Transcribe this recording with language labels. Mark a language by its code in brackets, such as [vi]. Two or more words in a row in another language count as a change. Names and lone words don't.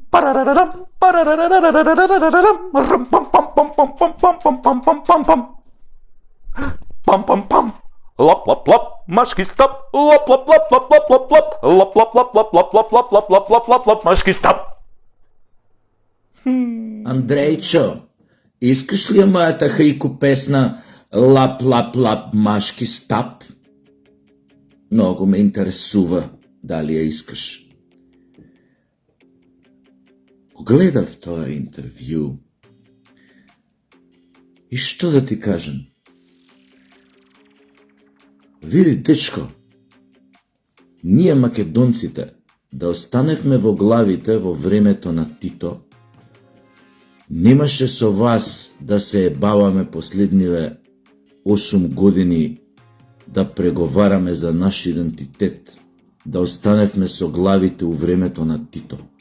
[bg] Парарарам, парарарарарарарарарам, рам, пам, пам, пам, пам, пам, пам, пам, пам, пам, пам, пам. Пам, пам, пам. Лап, лап, лап, машки стоп. Лап, лап, лап, лап, лап, лап, лап. Лап, лап, лап, лап, лап, лап, лап, лап, лап, лап, лап, лап, машки стоп. Андрейчо, искаш ли моята хайко песна Лап, лап, лап, машки стап? Много ме интересува дали я искаш. [mk] Гледав това интервю и що да ти кажем? Види, дечко, ние македонците да останевме во главите во времето на Тито, немаше со вас да се ебаваме последниве 8 години да преговараме за наш идентитет, да останевме со главите у времето на Тито.